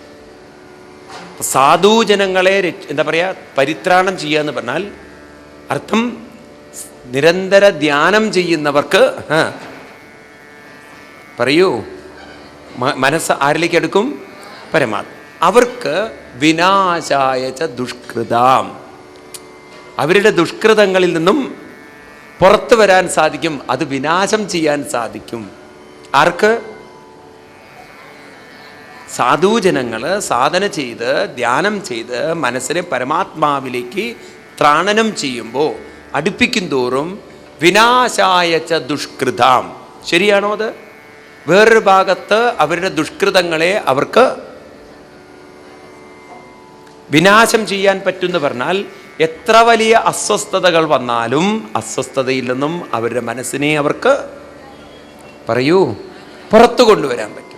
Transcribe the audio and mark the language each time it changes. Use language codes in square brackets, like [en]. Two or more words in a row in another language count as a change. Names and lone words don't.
[ml] സാധുജനങ്ങളെ എന്താ പറയുക, പരിത്രാണം ചെയ്യുക എന്ന് പറഞ്ഞാൽ അർത്ഥം നിരന്തര ധ്യാനം ചെയ്യുന്നവർക്ക് പറയൂ മനസ്സ് ആരിലേക്ക് എടുക്കും? [sa] പരമാത്മ. അവർക്ക് विनाशाय च दुष्कृताम्, [ml] അവരുടെ ദുഷ്കൃതങ്ങളിൽ നിന്നും പുറത്തു വരാൻ സാധിക്കും. അത് വിനാശം ചെയ്യാൻ സാധിക്കും. ആർക്ക്? സാധുജനങ്ങൾ സാധന ചെയ്ത് ധ്യാനം ചെയ്ത് മനസ്സിനെ പരമാത്മാവിലേക്ക് ത്രാണനം ചെയ്യുമ്പോൾ അടുപ്പിക്കും തോറും [sa] विनाशाय च दुष्कृताम्. [ml] ശരിയാണോ അത്? വേറൊരു ഭാഗത്ത് അവരുടെ ദുഷ്കൃതങ്ങളെ അവർക്ക് വിനാശം ചെയ്യാൻ പറ്റുമെന്ന് പറഞ്ഞാൽ എത്ര വലിയ അസ്വസ്ഥതകൾ വന്നാലും അസ്വസ്ഥതയിൽ നിന്നും അവരുടെ മനസ്സിനെ അവർക്ക് പറയൂ പുറത്തു കൊണ്ടുവരാൻ പറ്റും.